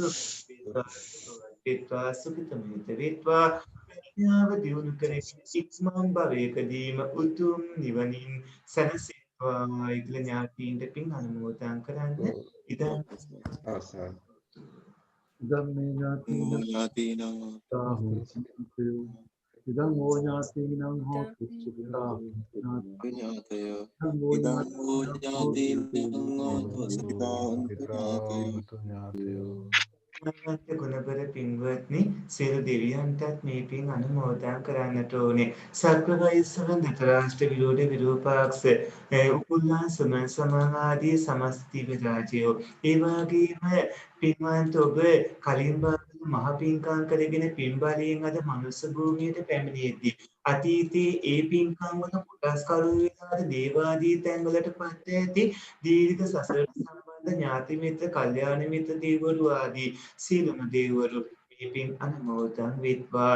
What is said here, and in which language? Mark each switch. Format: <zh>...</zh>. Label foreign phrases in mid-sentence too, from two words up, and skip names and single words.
<si>සුඛිතා සුඛිතමිත වෙත්වා ප්‍රඥාව දියුණු කරගෙන ඉක්මන් භවයකදීම උතුම් නිවනින් සැනසෙත්වා කියලා ඥාතීන්ට පින් අනුමෝදන් කරන්න ඉතින්</si> <pi>ඉදං ඕ ඥාතීනං හෝතු සුඛිතා ඥාතය ඉදං ඕ ඥාතීනං හෝතු සුඛිතා ඥාතය</pi> <si>ගුණබර පින්වත්නි සියලු දෙවියන්ටත් මේ පින් අනුමෝදන් කරන්නට ඕනේ. සර්පවෛස්සව ධතරාෂ්ට්‍ර විරෝධ විරූපාක්ෂ උපුල්ලා සමාදී සමස්තිව රාජයෝ ඒ වගේම පින්වන්ත ඔබ කලින් භාගයේ මහ පින්කම් කරගෙන පින් බලයෙන් අද මනුස්ස භූමියට පැමිණෙද්දී අතීතයේ ඒ පින්කම් වල කොටස් කරු වෙනාද දේවාදී තැන්වලට පත් ඇති දීර්ඝ සසර ඥාති මිත්‍ර කල්යාණ මිත්‍ර දේවරු ආදී සීලම දේවරු මේ පින් අනුමෝදන් වෙත්වා.</si>